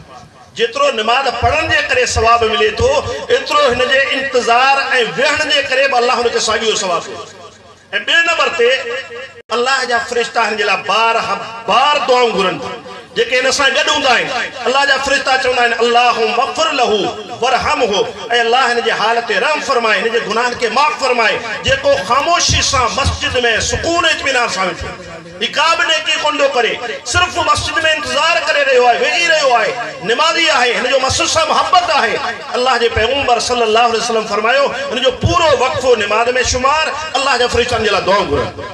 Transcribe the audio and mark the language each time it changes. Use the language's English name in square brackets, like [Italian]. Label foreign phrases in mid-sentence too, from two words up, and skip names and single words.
[Sindhi] जेतिरो नमाज पढ़ण जे करे सवाब मिले थो, एतिरो हिन जे इंतज़ार ऐं वेहण जे करे बि अल्लाह हुनखे साॻियो सवाब ॾिए। ऐं 2 नंबर ते अल्लाह जा फ़रिश्ता हिन जे लाइ बार दुआऊं घुरनि था जेके हिन सां गॾु हूंदा आहिनि। अल्लाह जा फ़रिश्ता चवंदा आहिनि [Arabic] اللهم اغفر له وارحمه, [Sindhi] ऐं अल्लाह हिन जे हाल ते रहम फरमाए, हिन जे गुनाहनि खे माफ़ फरमाए। जेको ख़ामोशी सां मस्जिद में सुकून इत्मीनान सां वेठो, का बि नेकी कोन थो करे, सिर्फ़ मस्जिद में इंतज़ार करे रहियो आहे, वेही रहियो आहे, नमाज़ी आहे, हिन जो मस्जिद सां मोहब्बत आहे। अल्लाह जे पैगंबर [Arabic] صلى الله عليه وسلم [Sindhi] फरमायो हिन जो पूरो वक़्फ़ो नमाज़ में शुमार, अल्लाह जा फ़रिश्तनि जे लाइ दुआऊं घुरनि।